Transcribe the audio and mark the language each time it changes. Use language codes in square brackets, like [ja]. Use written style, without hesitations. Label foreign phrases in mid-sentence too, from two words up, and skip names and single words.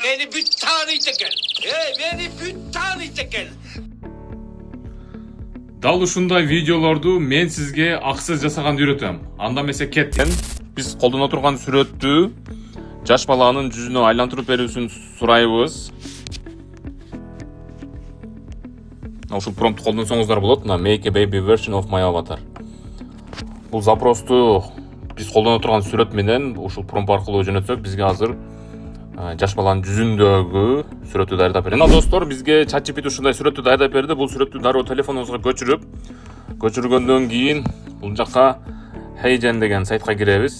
[tr] Beni bir tanıydı gel. Beni bir tanıydı gel. [ky] Dal ушундай видеолорду мен сизге аксыз жасаганды үйрөтөм. Анда эмесе кеттин. Биз колдоно турган сүрөттү жаш баланын жүзүнө айлантырып берүүсүн сурайбыз. Ушул промпту колдонсоңуздар болот. [en] Make a baby version of my avatar. [ky] Бул запросту биз колдоно турган сүрөт менен ушул промпт аркылуу жөнөтсөк, бизге азыр жаш баланын жүзүндөгү сүрөттү даярдап берет. Мына достор, бизге ChatGPT ушундай сүрөттү даярдап берди. Бул сүрөттү дароо телефонуңузга көчүргөндөн кийин бул жакка Heygen деген сайтка киребиз.